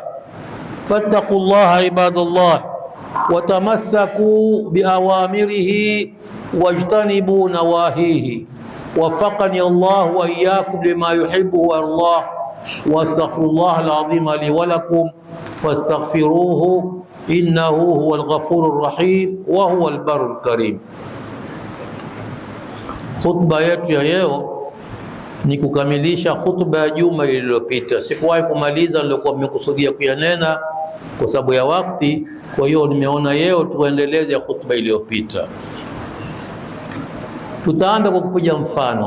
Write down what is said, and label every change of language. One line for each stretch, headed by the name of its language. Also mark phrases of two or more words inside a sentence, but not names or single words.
Arabic: فاتقوا الله عباد الله، وتمسكوا بأوامره واجتنبوا نواهيه. وفقني الله وإياكم لما يحبه ويرضاه، واستغفر الله العظيم لي ولكم فاستغفروه إنه هو الغفور الرحيم وهو البر الكريم.
Swahili: Khutba yetu ya leo ni kukamilisha khutba ya juma iliyopita. Sikuwahi kumaliza nilikuwa nimekusudia kuyanena kwa sababu ya wakati, kwa hiyo nimeona leo tuendeleze khutba iliyopita. Tutaanza kwa kupiga mfano.